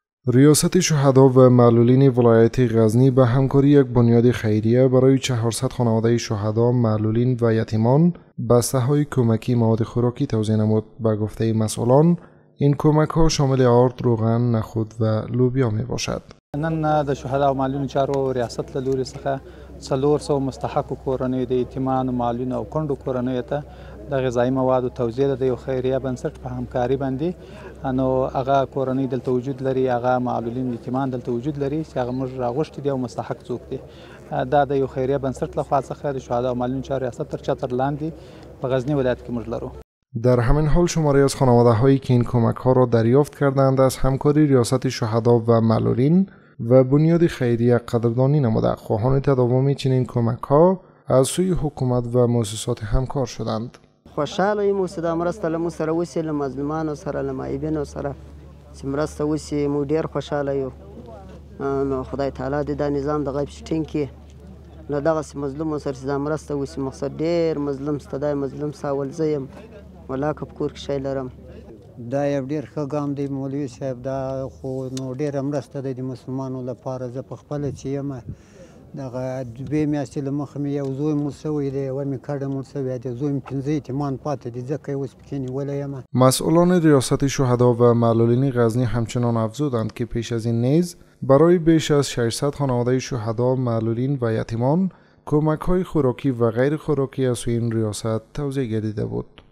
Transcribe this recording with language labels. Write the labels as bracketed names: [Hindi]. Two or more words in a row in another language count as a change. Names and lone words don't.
[Persian] ریاست شهدا و معلولین ولایت غزنی به همکاری یک بنیاد خیریه برای 400 خانواده شهدا، معلولین و یتیمان بسته‌های کمکی مواد خوراکی توزیع نمود. به گفته مسئولان این کمک‌ها شامل آرد، روغن، نخود و لوبیا می باشد. [Pashto] نن د شهدا او معلولین چارو ریاست له لوري څخه 400 مستحق کورنۍ د یتیمانو، معلولینو او کونډو کورنۍ ته د غذایی موادو توزیع د یو خیریه بنسټ په همکاري باندې نو هغه کورنۍ دلته وجود لري، هغه معلولین یتیمان دلته وجود لري چې هغه موږ راغوښتي دي او مستحق څوک دي. دا د یو خیریه بنسټ لخوا څخه د شهدا او معلولین چارو ریاست تر چتر لاندې په غزنی ولایت کې موږ لرو. [Persian] در همین حال شماری از خانواده هایی که این کمک ها را دریافت کردند از همکاری ریاست شهدا و معلولین و بنیاد خیریه قدردانی نموده. خواهان تداوم چنین کمک ها از سوی حکومت و مؤسسات همکار شدند. [Pashto] خوشحاله یم چې دا مرسته له موږ سره وشي، له مظلومانو سره، له معیبینو سره چې مرسته وشي، موږ ډېر خوشحاله یو. نو خدای تعالی دې دا نظام د غیب ټینګ کړي، له دغسې مظلومو سره چې دا مرسته وشي. مقصد ډېر مظلوم شته، دا مظلوم ساول زه یم، ولاکه په کور کې شی لرم. دا یو ډېر ښه ګام دی مولوي صاحب، دا خو نو ډېره مرسته دی د مسلمانو لپاره. زه په خپله چې یم دغه 2 میاشتې له مخه مې یو زوی مړ شوی دی، یوه مې کډه مړ شوی دی، زوی مې 15 یتیمان پاتې دي، ځکه یې اوس پکې نیولی یم. [Persian] مسئولان ریاست شهدا و معلولین غزنی همچنان افزودند که پیش از این نیز برای بیش از 600 خانواده شهدا، معلولین و یتیمان کمک های خوراکی و غیر خوراکی از سوی این ریاست توزیع گردیده بود.